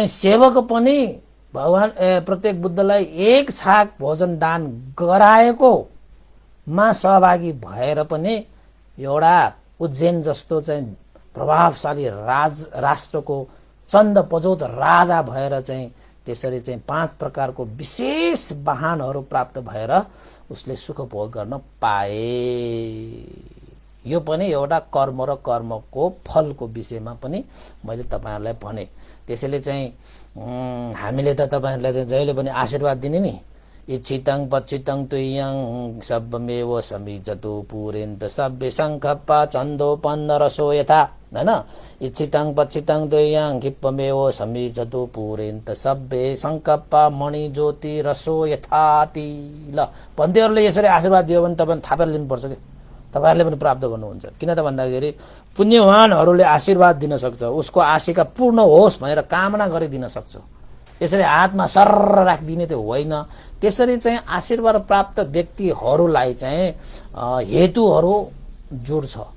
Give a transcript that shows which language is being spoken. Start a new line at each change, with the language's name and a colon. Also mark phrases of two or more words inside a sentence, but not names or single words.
Nepali: सेवक पनि भगवान प्रत्येक बुद्धलाई एक छाक भोजन दान गराएको मा सहभागी भएर पनि एउटा उज्जैन जस्तो चाहिँ प्रभावशाली राष्ट्रको चन्द पजौत राजा भएर चाहिँ त्यसरी चाहिँ 5 प्रकारको विशेष वाहनहरू प्राप्त भएर उसले सुख भोग गर्न पाए। यो पनि एउटा कर्म र कर्मको फलको विषयमा पनि मैले तपाईहरुलाई भने। त्यसैले चाहिँ हामीले त तपाईहरुलाई चाहिँ जहिले पनि आशीर्वाद दिने नि,
Pali: इच्छितं पच्छितं तुय्यं सब्बमेव समिजतु पुरेन्त सब्बे सङ्कप्पा छन्दोपन्न रसो यथा हैन इच्छितं पच्छितं तुय्यं खिप्पमेव समिजतु पुरेन्त सब्बे सङ्कप्पा मणि ज्योति रसो यथाति।
Nepali: ल भन्देहरूले यसरी आशीर्वाद दियो भने तपाईँ थाहा पारेर लिनुपर्छ कि तपाईहरुले पनि प्राप्त गर्नुहुन्छ। किन त भन्दाखेरि पुण्यवानहरूले आशीर्वाद दिन सक्छ, उसको आशिका पूर्ण होस् भनेर कामना गरिदिन सक्छ। यसरी हातमा सर्र राखिदिने त्यो होइन। त्यसरी चाहिँ आशीर्वाद प्राप्त व्यक्तिहरूलाई चाहिँ हेतुहरू जुड्छ।